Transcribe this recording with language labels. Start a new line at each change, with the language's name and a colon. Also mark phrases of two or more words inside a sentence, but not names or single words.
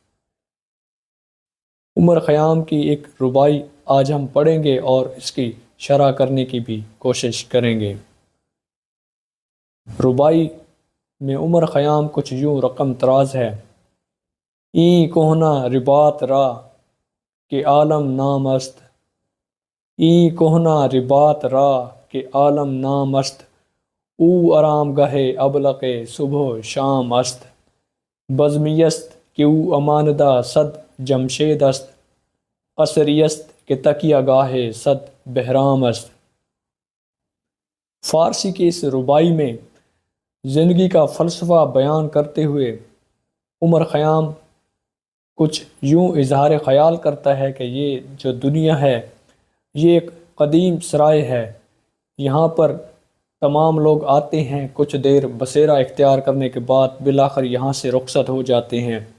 Urdu: عمر خیام کی ایک رباعی آج ہم پڑھیں گے اور اس کی شرح کرنے کی بھی کوشش کریں گے۔ رباعی میں عمر خیام کچھ یوں رقم تراز ہے:
Persian: این کہنا رباط را کہ عالم نام است، این کہنا رباط را کہ عالم نام است، او آرام گاہ ابلق صبح و شام است، بزمی است کہ او اماندہ صد جمشید است، قصری است کہ تکیہ گاہ صد بہرام است۔
Urdu: فارسی کی اس رباعی میں زندگی کا فلسفہ بیان کرتے ہوئے عمر خیام کچھ یوں اظہار خیال کرتا ہے کہ یہ جو دنیا ہے یہ ایک قدیم سرائے ہے، یہاں پر تمام لوگ آتے ہیں، کچھ دیر بسیرا اختیار کرنے کے بعد بالآخر یہاں سے رخصت ہو جاتے ہیں،